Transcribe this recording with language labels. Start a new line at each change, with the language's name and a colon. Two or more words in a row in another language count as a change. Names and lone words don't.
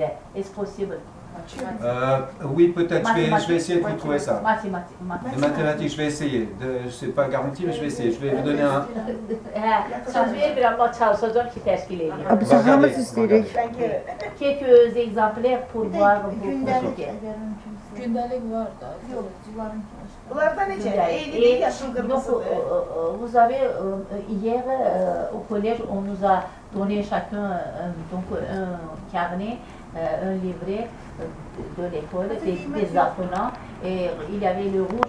French: Est-ce possible? Oui, peut-être, je vais essayer de vous trouver ça. Mathématiques. Les mathématiques, je vais essayer. Ce n'est pas garanti, mais je vais essayer. Je vais vous donner un...
Azerbaijani: Söz verirəm, amma çalışacağım ki, təşkil edeyim. Biz hamımız istəyirik.
French: Quelques exemplaires pour voir bu sujet.
Azerbaijani: Gündəlik var da. Bunlarda necə? Eyni yaşıl qırmızıdır.
French: Vous avez, hier au collège, on nous a donné chacun donc, un carnet, un livret de l'école, des apprenants, et il y avait le rouge.